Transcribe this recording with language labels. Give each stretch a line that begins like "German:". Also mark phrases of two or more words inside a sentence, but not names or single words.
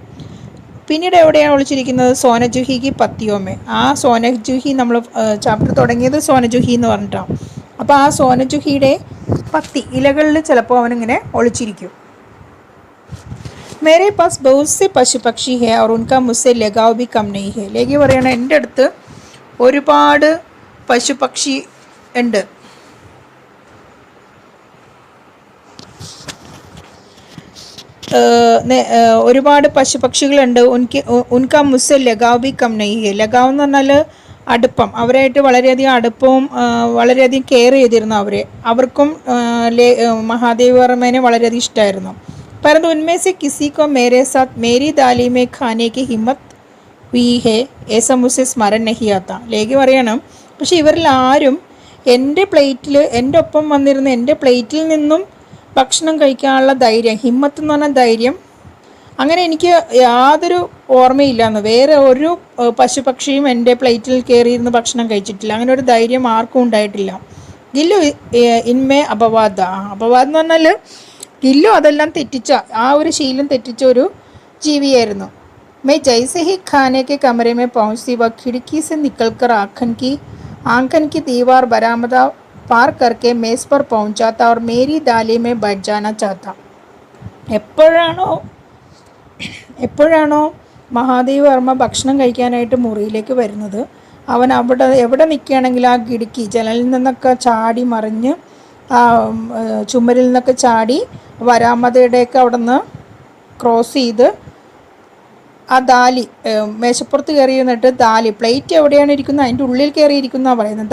Malayalam: പിന്നീട് എവിടെയാണ് ഒളിച്ചിരിക്കുന്നത്, സോനജുഹിക്ക് പത്തിയോമേ. ആ സോനജുഹി നമ്മൾ ചാപ്റ്റർ തുടങ്ങിയത് സോനജുഹി എന്ന് പറഞ്ഞിട്ടാണ്. അപ്പോൾ ആ സോനജുഹിയുടെ പത്തി ഇലകളിൽ ചിലപ്പോൾ അവനിങ്ങനെ ഒളിച്ചിരിക്കും.
Hindi: मेरे पास बहुत से पशु पक्षी है और उनका मुझसे लगाव भी कम नहीं है.
Malayalam: ലേഖി പറയണ എൻ്റെ അടുത്ത് ഒരുപാട് പശുപക്ഷി ഉണ്ട്. ഒരുപാട് പശുപക്ഷികളുണ്ട്.
Hindi: उनका मुझसे लगाव भी कम नहीं है.
Malayalam: ലഗാവ് എന്ന് പറഞ്ഞാൽ അടുപ്പം. അവരായിട്ട് വളരെയധികം അടുപ്പവും വളരെയധികം കെയർ ചെയ്തിരുന്നു അവരെ. അവർക്കും മഹാദേവി വർമ്മേനെ വളരെയധികം ഇഷ്ടമായിരുന്നു.
Hindi: परंतु उनमें से किसी को मेरे साथ मेरी थाली में खाने की हिम्मत हुई है ऐसा मुझे स्मरण नहीं आता.
Malayalam: ലേഖി പറയണം, പക്ഷെ ഇവരിൽ ആരും എൻ്റെ പ്ലേറ്റിൽ എൻ്റെ ഒപ്പം വന്നിരുന്ന എൻ്റെ പ്ലേറ്റിൽ നിന്നും ഭക്ഷണം കഴിക്കാനുള്ള ധൈര്യം, ഹിമ്മത്ത് എന്ന് പറഞ്ഞ ധൈര്യം, അങ്ങനെ എനിക്ക് യാതൊരു ഓർമ്മയില്ലാന്ന്. വേറെ ഒരു പശുപക്ഷിയും എൻ്റെ പ്ലേറ്റിൽ കയറിയിരുന്ന് ഭക്ഷണം കഴിച്ചിട്ടില്ല. അങ്ങനെ ഒരു ധൈര്യം ആർക്കും ഉണ്ടായിട്ടില്ല.
Hindi: गिल्लू इनमें अपवाद.
Malayalam: അപവാദം എന്ന് പറഞ്ഞാൽ ഗില്ലു അതെല്ലാം തെറ്റിച്ച, ആ ഒരു ശീലം തെറ്റിച്ച ഒരു ജീവിയായിരുന്നു.
Hindi: मैं जैसे ही खाने के कमरे में पहुंचती वह खिड़की से निकलकर आंगन की दीवार बरामदा पार करके मेज़ पर पहुंच जाता और मेरी थाली में बैठ जाना चाहता.
Malayalam: എപ്പോഴാണോ മഹാദേവി വർമ്മ ഭക്ഷണം കഴിക്കാനായിട്ട് മുറിയിലേക്ക് വരുന്നത്, അവൻ എവിടെ നിൽക്കുകയാണെങ്കിൽ ആ കിടക്കി ജനലിൽ നിന്നൊക്കെ ചാടി മറിഞ്ഞ് ആ ചുമരിൽ നിന്നൊക്കെ ചാടി വരാമതയുടെയൊക്കെ അവിടെ നിന്ന് ക്രോസ് ചെയ്ത് ആ ദാലി മേശപ്പുറത്ത് കയറി നിന്നിട്ട് ദാലി പ്ലേറ്റ് എവിടെയാണ് ഇരിക്കുന്നത് അതിൻ്റെ ഉള്ളിൽ കയറിയിരിക്കുന്നതാണ് പറയുന്നത്.